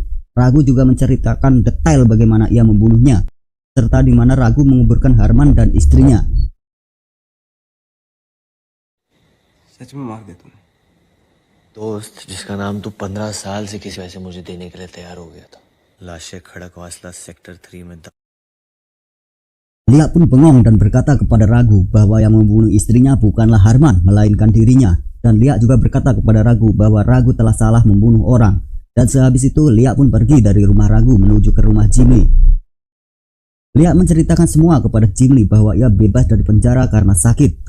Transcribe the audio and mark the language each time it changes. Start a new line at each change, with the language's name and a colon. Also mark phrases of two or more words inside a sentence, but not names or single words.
Indonesian: Ragu juga menceritakan detail bagaimana ia membunuhnya, serta di mana Ragu menguburkan Harman dan istrinya.
Hindi: सच में मार दे तुम। दोस्त जिसका नाम तू 15 साल से किसी वजह से मुझे देने के लिए तैयार हो गया था। लाशें खड़कवासला सेक्टर 3 में
Indonesian: Lia pun bengong dan berkata kepada Ragu bahwa yang membunuh istrinya bukanlah Harman melainkan dirinya. Dan Lia juga berkata kepada Ragu bahwa Ragu telah salah membunuh orang. Dan sehabis itu Lia pun pergi dari rumah Ragu menuju ke rumah Jim Lee. Lia menceritakan semua kepada Jim Lee bahwa ia bebas dari penjara karena sakit.